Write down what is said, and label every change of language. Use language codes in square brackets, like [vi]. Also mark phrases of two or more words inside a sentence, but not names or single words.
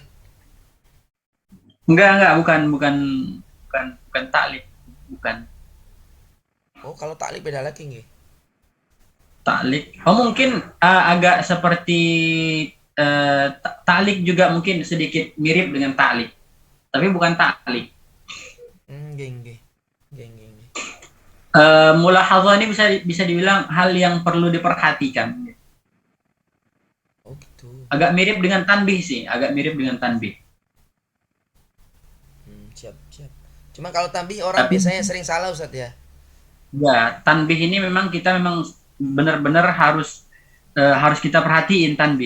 [id] Enggak, bukan taklif, bukan Oh, kalau ta'liq beda lagi nggih. taklif. Oh, mungkin agak seperti taklik juga mungkin sedikit mirip dengan taklik, tapi bukan taklik. [jv] Nggih, nggih. Nggih, nggih, nggih. [id] Mulahadhah ini bisa dibilang hal yang perlu diperhatikan. Oh, gitu. Agak mirip dengan tanbih sih, agak mirip dengan tanbih. Siap, siap. Cuma kalau tanbih orang Tapi biasanya sering salah Ustaz ya. ya, tanbih ini memang benar-benar harus kita perhatiin tanbih.